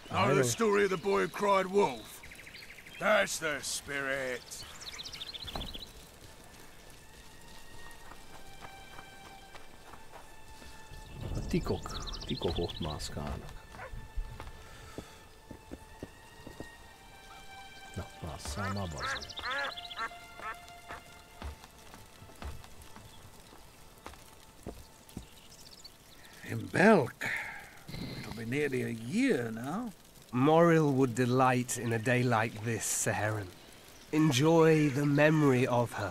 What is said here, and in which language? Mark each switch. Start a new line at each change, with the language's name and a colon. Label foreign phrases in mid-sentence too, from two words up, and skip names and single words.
English: Know the story of the boy who cried wolf? That's the spirit.
Hungarian: A tikok ott mászkálnak. Na, másszál már bazd.
English: In Belk. It'll be nearly a year now. Moril would delight in a day like this, Saharan. Enjoy the memory of her.